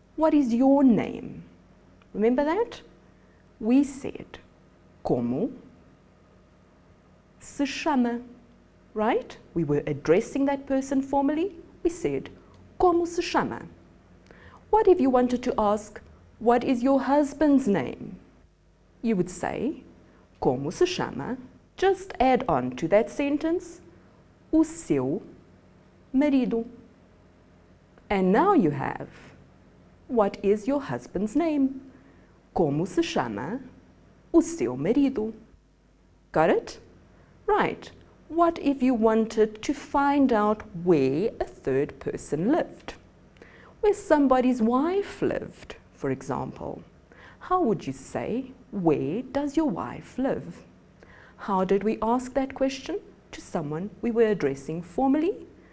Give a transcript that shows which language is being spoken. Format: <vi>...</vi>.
<en>What is your name? Remember that? We said,</en> <pt>como se chama,</pt> <en>right? We were addressing that person formally. We said,</en> <pt>como se chama?</pt> <en>What if you wanted to ask, what is your husband's name? You would say,</en> <pt>como se chama?</pt> <en>Just add on to that sentence,</en> <pt>o seu marido.</pt> <en>And now you have, what is your husband's name?</en> <pt>Como se chama o seu marido?</pt> <en>Got it? Right. What if you wanted to find out where a third person lived? Where somebody's wife lived, for example. How would you say, where does your wife live? How did we ask that question to someone we were addressing formally?</en>